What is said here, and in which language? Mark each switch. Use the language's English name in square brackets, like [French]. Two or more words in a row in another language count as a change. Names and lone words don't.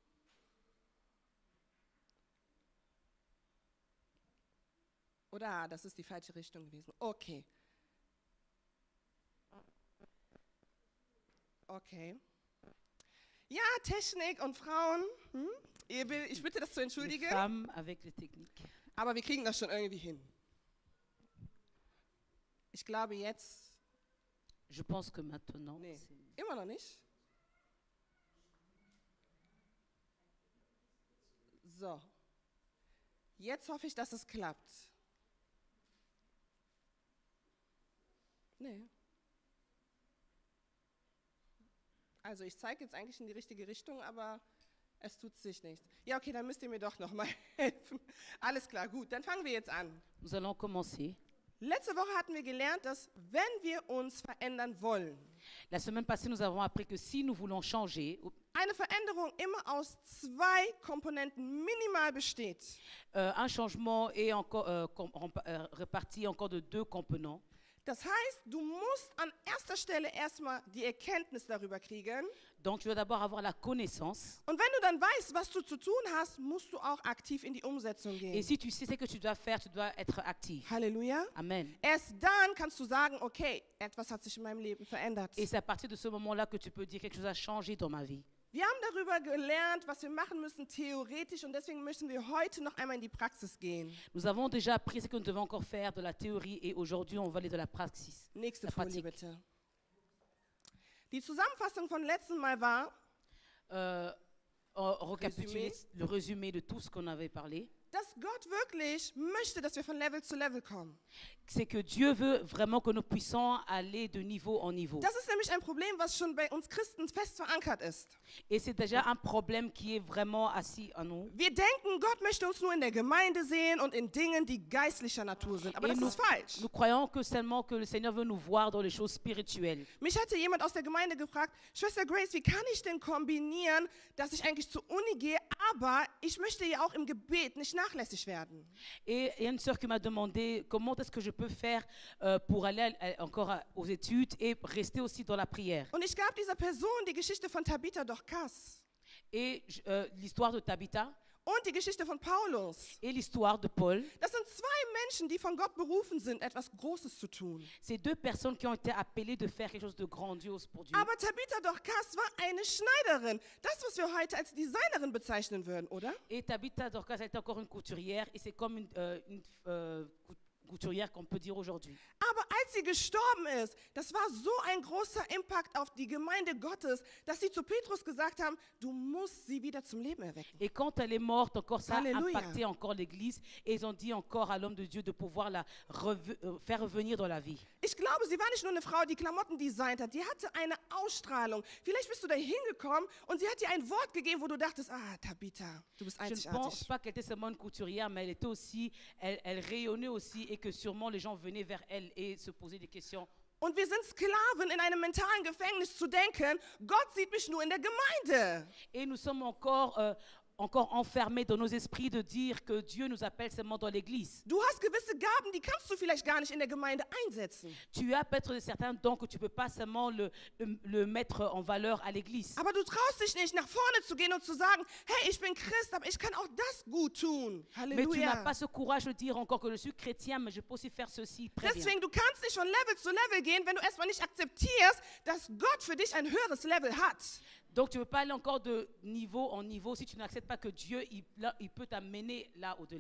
[German] Oder das ist die falsche Richtung gewesen. Okay. Okay. Ja, Technik und Frauen. Ich bitte das zu [French] Les [German] entschuldigen, [French] femmes avec les techniques. [German] aber wir kriegen das schon irgendwie hin. Ich glaube jetzt, [French] Je pense que maintenant, [German] nee, [French] c'est- [German] immer noch nicht. So. Jetzt hoffe ich, dass es klappt. Nee. Also ich zeige jetzt eigentlich in die richtige Richtung, aber es tut sich nichts. Ja, okay, dann müsst ihr mir doch nochmal helfen. Alles klar, gut, dann fangen wir jetzt an. [French] Nous allons commencer. [German] Letzte Woche hatten wir gelernt, dass wenn wir uns verändern wollen, [French] La semaine passée, nous avons appris que si nous voulons changer, [German] eine Veränderung immer aus 2 Komponenten minimal besteht. [French] un changement est encore réparti encore de 2 composants. [German] Das heißt, du musst an erster Stelle erstmal die Erkenntnis darüber kriegen. [French] Donc, tu dois d'abord avoir la connaissance. [German] Und wenn du dann weißt, was du zu tun hast, musst du auch aktiv in die Umsetzung [French] Et [German] gehen. [French] si tu sais ce que tu dois faire, tu dois être actif. [German] Halleluja. Amen. Erst dann kannst du sagen, okay, etwas hat sich in meinem Leben verändert. [French] Et c'est à partir de ce moment-là que tu peux dire quelque chose a changé dans ma vie. [German] Wir haben darüber gelernt, was wir machen müssen theoretisch und deswegen müssen wir heute noch einmal in die Praxis gehen. [French] Nous avons déjà appris ce que nous devons encore faire de la théorie et aujourd'hui, on va aller de la praxis. [German] Nächste [French] La [German] Folie [French] pratique. [German] bitte. Die Zusammenfassung von letzten Mal war, [French] Récapituler le résumé de tout ce qu'on avait parlé. [German] dass Gott wirklich möchte, dass wir von Level zu Level kommen. [French] C'est que Dieu veut vraiment que nous puissions aller de niveau en niveau. [German] Das ist nämlich ein Problem, was schon bei uns Christen fest verankert ist. [French] Et c'est déjà un problème qui est vraiment assis en nous. [German] Wir denken, Gott möchte uns nur in der Gemeinde sehen und in Dingen, die geistlicher Natur sind. Aber [French] Et [German] das ist falsch. [French] nous croyons que seulement que le Seigneur veut nous voir dans les choses spirituelles. [German] Mich hatte jemand aus der Gemeinde gefragt, Schwester Grace, wie kann ich denn kombinieren, dass ich eigentlich zur Uni gehe, aber ich möchte ja auch im Gebet nicht nachlässig werden. [French] Et il y a une sœur qui m'a demandé comment est-ce que je peux faire pour aller aux études et rester aussi dans la prière. [German] Und ich gab dieser Person die Geschichte von Tabitha Dorcas [French] Et l'histoire de Tabitha [German] und die Geschichte von Paulus. [French] et l'histoire de Paul, [German] Das sind 2 Menschen, die von Gott berufen sind, etwas Großes zu tun. [French] c'est 2 personnes qui ont été appelées de faire quelque chose de grandiose pour Dieu. [German] Aber Tabitha Dorcas war eine Schneiderin. Das, was wir heute als Designerin bezeichnen würden, oder? [French] Et Tabitha Dorcas était encore une couturière et c'est comme une couturière qu'on peut dire aujourd'hui. [German] Aber als sie gestorben ist, das war so ein großer Impact auf die Gemeinde Gottes, dass sie zu Petrus gesagt haben, du musst sie wieder zum Leben erwecken. [French] Et quand elle est morte, encore ça a Alléluia. impacté encore l'Église et ils ont dit encore à l'homme de Dieu de pouvoir la faire revenir dans la vie. [German] Ich glaube, sie war nicht nur eine Frau, die Klamotten designt hat, die hatte eine Ausstrahlung. Vielleicht bist du da hingekommen und sie hat dir ein Wort gegeben, wo du dachtest, Tabitha, du bist [French] Je ne pense [German] einzigartig. [French] pas qu'elle était seulement une couturière, mais elle était aussi, elle rayonnait aussi et que sûrement les gens venaient vers elle et se posaient des questions. [German] Und wir sind Sklaven in einem mentalen Gefängnis zu denken, Gott sieht mich nur in der Gemeinde. [French] Et nous sommes encore enfermés dans nos esprits de dire que Dieu nous appelle seulement dans l'Église. [German] Du hast gewisse Gaben, die kannst du vielleicht gar nicht in der Gemeinde einsetzen. [French] Tu as peut-être certains dons que tu ne peux pas seulement le mettre en valeur à l'Église. [German] Aber du traust dich nicht, nach vorne zu gehen und zu sagen, hey, ich bin Christ, aber ich kann auch das gut tun. [French] Mais tu n'as Halleluja. pas ce courage de dire encore que je suis chrétien, mais je peux aussi faire ceci très bien. [German] Deswegen, du kannst nicht von Level zu Level gehen, wenn du erstmal nicht akzeptierst, dass Gott für dich ein höheres Level hat. [French] Donc tu ne peux pas aller encore de niveau en niveau si tu n'acceptes pas que Dieu il peut t'amener là au-delà.